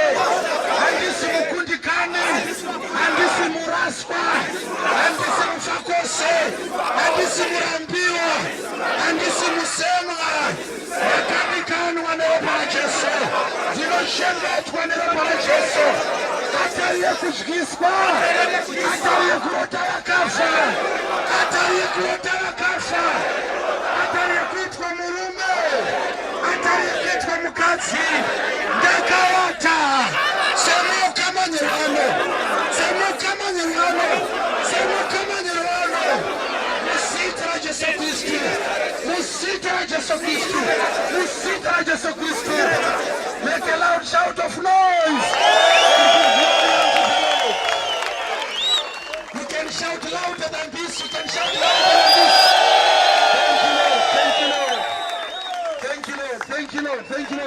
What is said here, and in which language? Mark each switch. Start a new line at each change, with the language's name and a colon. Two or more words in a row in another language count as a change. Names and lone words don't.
Shona: Handisi mukundikani, handisi muraswa, handisi mufakose, handisi murambiwa, handisi musemwa. Ndakanikanwa neropa raJesu, ndinoshengetwa neropa raJesu. Atari yekudyiswa, atari yekurota vakafa, atari yekurota vakafa, atari yekuitwa murume, atari yekuitwa mukadzi. Ndakavata. Semuka manheru ano, semuka manheru ano, semuka manheru ano. Muzita raJesu Kristu, muzita raJesu Kristu, muzita raJesu Kristu.
English: Make a loud shout of noise. You can shout louder than this. You can shout louder than this. Thank you, Lord. Thank you, Lord. Thank you, Lord. Thank you, Lord.